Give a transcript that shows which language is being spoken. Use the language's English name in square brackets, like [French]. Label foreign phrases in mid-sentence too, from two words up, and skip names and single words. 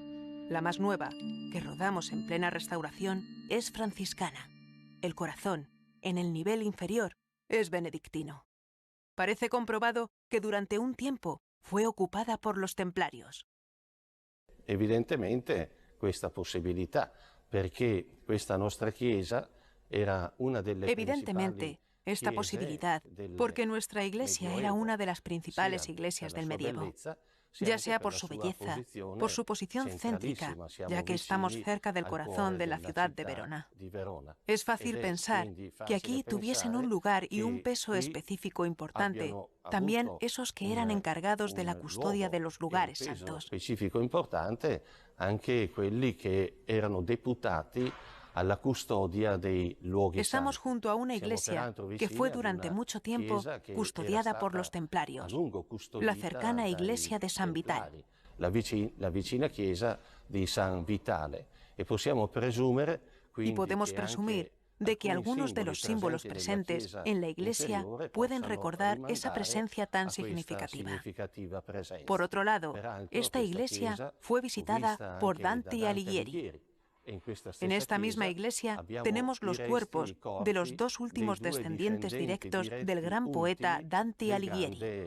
[Spanish] La más nueva, que rodamos en plena restauración, es franciscana. El corazón, en el nivel inferior, es benedictino. Parece comprobado que durante un tiempo fue ocupada por los templarios. [Italian] Evidentemente questa possibilità, perché questa nostra chiesa era una delle [Spanish] Evidentemente, esta posibilidad, porque nuestra iglesia era una de las principales iglesias del medievo, ya sea por su belleza, por su posición céntrica, ya que estamos cerca del corazón de la ciudad de Verona. Es fácil pensar que aquí tuviesen un lugar y un peso específico importante, también esos que eran encargados de la custodia de los lugares santos. Específico importante [Italian] anche quelli che erano deputati alla custodia dei luoghi [Spanish] Estamos [Italian] santi. [Spanish] junto a una iglesia que fue durante mucho tiempo custodiada por los templarios, la cercana iglesia de San Vitale. [Italian] La vicina chiesa di San Vitale. E possiamo presumere [Spanish] Y podemos presumir de que algunos de los símbolos presentes en la iglesia pueden recordar esa presencia tan significativa. Por otro lado, esta iglesia fue visitada por Dante Alighieri. En esta misma iglesia tenemos los cuerpos de los 2 últimos descendientes directos del gran poeta Dante Alighieri.